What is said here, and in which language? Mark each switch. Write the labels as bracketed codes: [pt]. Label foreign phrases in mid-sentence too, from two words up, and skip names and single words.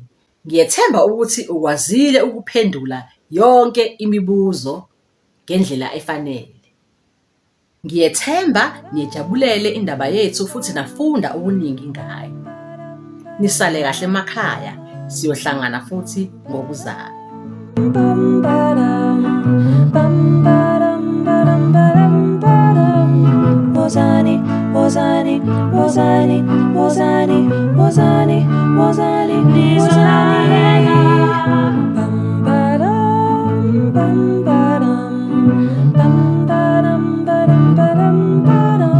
[zu] Ngiyethemba ukuthi ukwazile ukuphendula yonke imibuzo ngendlela efanele. Ngiyethemba niyejabulele indaba yethu futhi nafunda okuningi ngayo. Nisale kahle emakhaya, siyohlangana futhi ngokuzayo. Bum ba-dum, bum ba-dum, ba-dum, ba-dum, ba-dum. Wozani, wozani, wozani, wozani, wozani, wozani, wozani. Bum ba-dum, bum ba-dum, bum ba-dum, ba-dum, ba-dum, ba-dum.